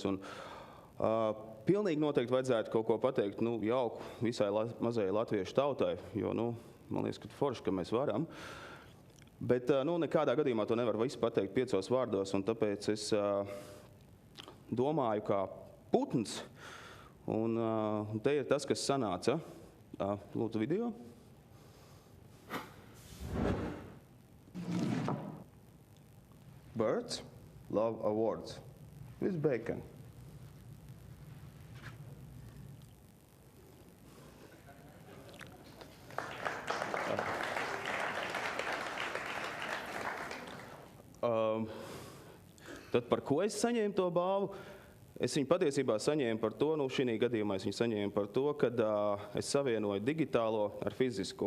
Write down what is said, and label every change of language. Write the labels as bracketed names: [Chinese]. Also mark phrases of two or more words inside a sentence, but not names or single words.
[Latvian] Un, pilnīgi noteikti vajadzētu kaut ko pateikt jauku visai mazajai latviešu tautai, jo man liekas, ka forši, ka mēs varam. Bet nekādā gadījumā to nevar visu pateikt 5 vārdos, un tāpēc es domāju kā putns, un te ir tas, kas sanāca. Lūdzu video. [English] Birds love awards with bacon. [Latvian] Tad par ko es saņēmu to balvu? Es viņu patiesībā saņēmu par to, šī gadījumā es viņu saņēmu par to, kad es savienoju digitālo ar fizisko.